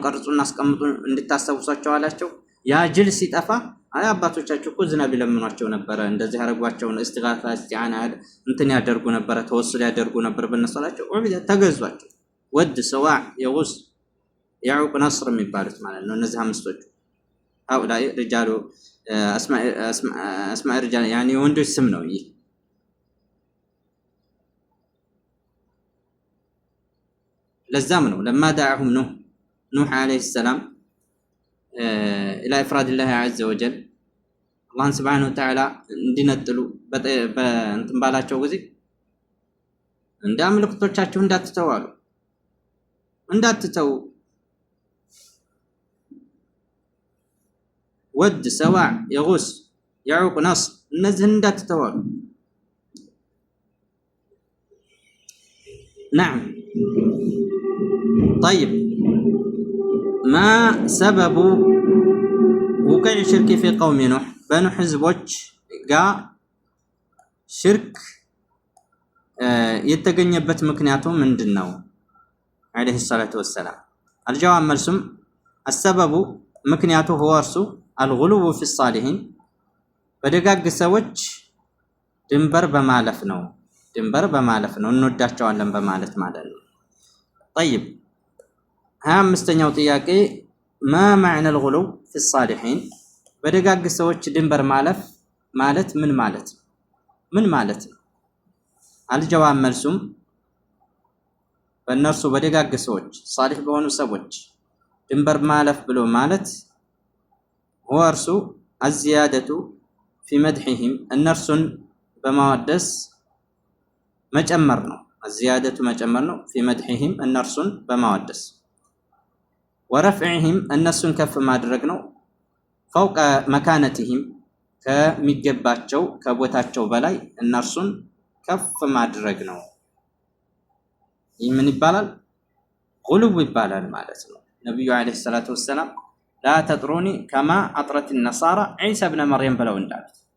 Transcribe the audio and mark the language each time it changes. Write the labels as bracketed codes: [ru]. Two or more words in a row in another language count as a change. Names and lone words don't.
[am] ቀርጹና አስቀምጡ እንድታስታውሷቸው አላቸው። ያ ጅል ሲጠፋ አይ አባቶቻችሁ እኮ ዝናብ ይለምኗቸው ነበረ፣ እንደዚህ ያደርጓቸው [ar] استغاثة استعانة [am] እንትን ያደርጉ ነበረ፣ ተወሱል ያደርጉ ነበር በነሰላቸው ተገዟቸው። ወድ፣ ሰዋዕ፣ የጉስ፣ ያዑቅ፣ ነስር የሚባሉት ማለት ነው። እነዚህ አምስቶቹ [ar] هؤلاء رجال اسماء رجال يعني [am] ወንዶች ስም ነው ይህ። ለዛም ነው [ar] لما دعاهم نوح عليه السلام الى افراد الله عز وجل الله سبحانه وتعالى [am] እንዲነጥሉ በእንትን ባላቸው ጊዜ እንደ አምልክቶቻቸው እንዳትተው ወድ፣ ሰዋዕ፣ የጉስ፣ የዑቅ፣ ነስር እነዚህን እንዳትተው አሉ። [ar] نعم طيب ما سبب وقوع الشرك في قوم نوح بنو حزبوች [am] ጋር ሽርክ የተገኘበት ምክንያቱ ምንድነው? [ar] عليه الصلاة والسلام [am] الجواب መልሱም السبب ምክንያቱ هو እርሱ [ar] الغلو في الصالحين [am] በደጋግ ሰዎች ድንበር በማለፍ ነው እንወዳቸዋለን በማለት ማለት ነው። طيب 25ኛው ጥያቄ [ar] ما معنى الغلو في الصالحين [am] በደጋግ ሰዎች ድንበር ማለፍ ማለት ምን ማለት ነው? الجواب መልሱም በእነርሱ በደጋግ ሰዎች ሷሊህ በሆኑ ሰዎች ድንበር ማለፍ ብሎ ማለት هو እርሱ [ar] الزيادة في مدحهم [am] እነርሱን በማወደስ መጨመር ነው። الزيادة መጨመር ነው። [ar] في مدحهم [am] እነርሱን በማወደስ ورفعهم እነሱን ከፍ ማድረግ ነው። [ar] فوق مكانتهم [am] ከሚገባቸው ከቦታቸው በላይ እነርሱን ከፍ ማድረግ ነው። ይህ ምን ይባላል? ጉልው ይባላል ማለት ነው። ነብዩ [ar] عليه الصلاة والسلام لا تطروني كما أطرت [am] النصارى ዒሳ ኢብነ መርየም ብለው እንዳሉት